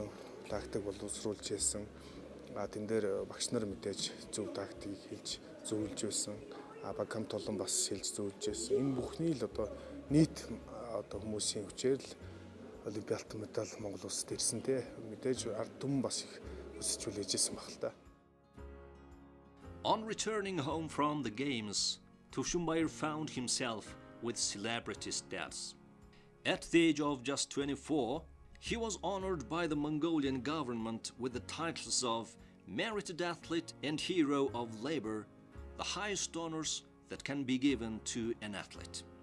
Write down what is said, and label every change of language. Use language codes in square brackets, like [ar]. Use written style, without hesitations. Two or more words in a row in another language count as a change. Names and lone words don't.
[mn] Тактик боловсруулж байсан. Тэн дээр багш нар мэдээж зөв тактикийг хэлж зөвлөж байсан. Баг хамт олон бас хэлж зөвлөж байсан. Энэ бүхний л одоо нийт одоо хүмүүсийн хүчээр л Олимпиад медаль Монгол улсад ирсэн те мэдээж ард түмэн бас их өсөж үлээж байсан баг л та. [en] On returning home from the games, Tursunbayır found himself with celebrity status. At the age of just 24, he was honored by the Mongolian government with the titles of Merited Athlete and Hero of Labor, the highest honors that can be given to an athlete.